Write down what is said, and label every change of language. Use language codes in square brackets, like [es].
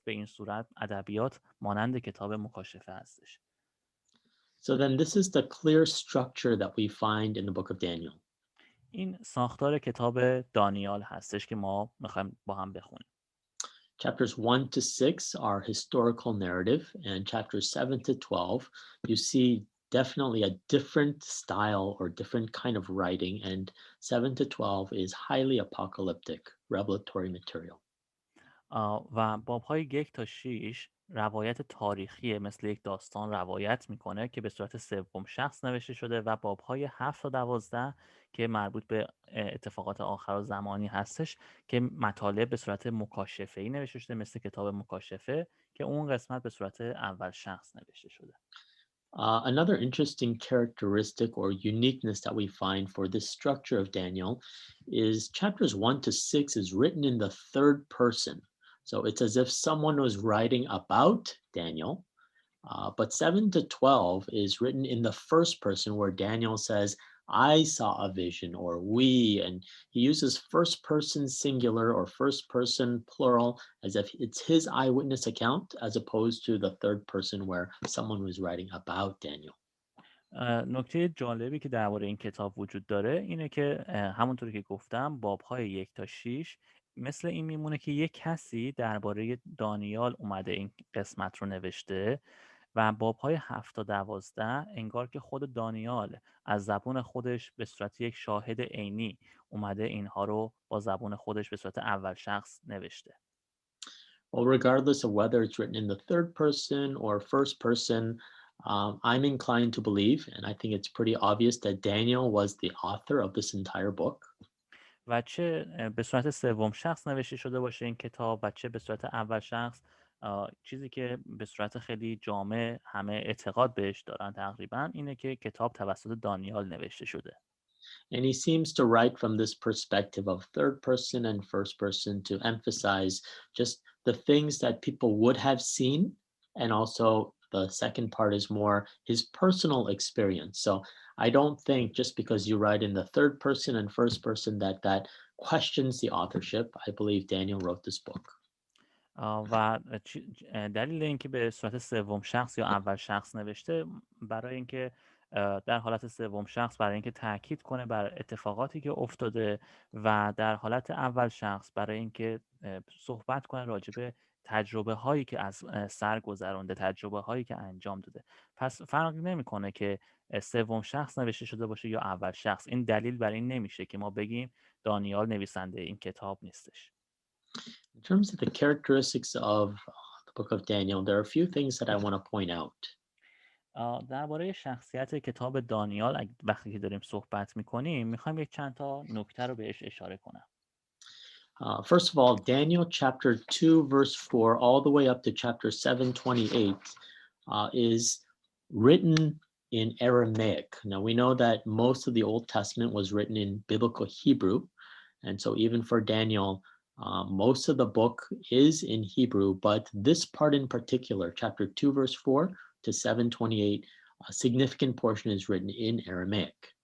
[fa] به این صورت ادبیات مانند کتاب مکاشفه هستش. [en] So then this is the clear structure that we find in the book of Daniel. [fa] این ساختار کتاب دانیال هستش که ما میخوایم با هم بخونیم. [en] Chapters 1 to 6 are historical narrative, and chapters 7 to 12, you see definitely a different style or different kind of writing, and 7 to 12 is highly apocalyptic, revelatory material. [fa] و باب‌های 1 تا 6 روایت تاریخی، مثل یک داستان روایت میکنه که به صورت سوم شخص نوشته شده، و باب‌های 7 تا 12 که مربوط به اتفاقات آخر زمانی هستش که مطالب به صورت مکاشفه‌ای نوشته شده، مثل کتاب مکاشفه که اون قسمت به صورت اول شخص نوشته شده. [en] Another interesting characteristic or uniqueness that we find for this structure of Daniel is chapters 1 to 6 is written in the third person. So it's as if someone was writing about Daniel. But 7 to 12 is written in the first person, where Daniel says, I saw a vision, or we, and he uses first person singular or first person plural as if it's his eyewitness account, as opposed to the third person where someone was writing about Daniel. [fa] نکته جالبی که درباره این کتاب وجود داره اینه که همونطور که گفتم باب‌های 1 تا 6 مثل این میمونه که یک کسی درباره دانیال اومده این قسمت رو نوشته، و باب‌های 7 تا 12 انگار که خود دانیال از زبون خودش به صورت یک شاهد عینی اومده اینها رو با زبون خودش به صورت اول شخص نوشته. [en] Well, regardless of whether it's written in the third person or first person, I'm inclined to believe, and I think it's pretty obvious, that Daniel was the author of this entire book. [fa] و چه به صورت سوم شخص نوشته شده باشه این کتاب و چه به صورت اول شخص، چیزی که به صورت خیلی جامع همه اعتقاد بهش دارن تقریبا اینه که کتاب توسط دانیال نوشته شده. [en] And he seems to write from this perspective of third person and first person to emphasize just the things that people would have seen. And also, the second part is more his personal experience. So I don't think just because you write in the third person and first person that questions the authorship. I believe Daniel wrote this book. [fa] و دلیل اینکه به صورت سوم شخص یا اول شخص نوشته برای اینکه در حالت سوم شخص برای اینکه تاکید کنه بر اتفاقاتی که افتاده، و در حالت اول شخص برای اینکه صحبت کنه راجع به تجربه هایی که از سر گذرونده، تجربه هایی که انجام داده. پس فرق نمیکنه که سوم شخص نوشته شده باشه یا اول شخص. این دلیل بر این نمیشه که ما بگیم دانیال نویسنده این کتاب نیستش. [en] In terms of the characteristics of the book of Daniel, there are a few things that I want to point out. [fa] درباره شخصیت کتاب دانیال وقتی که داریم صحبت میکنیم میخوایم یک چند تا نکته رو بهش اشاره کنم. [en] First of all, Daniel chapter 2, verse 4, all the way up to chapter 7:28 is written in Aramaic. Now, we know that most of the Old Testament was written in biblical Hebrew. And so, even for Daniel, most of the book is in Hebrew, but this part in particular, chapter 2, verse 4 to 7:28, a significant portion is written in Aramaic.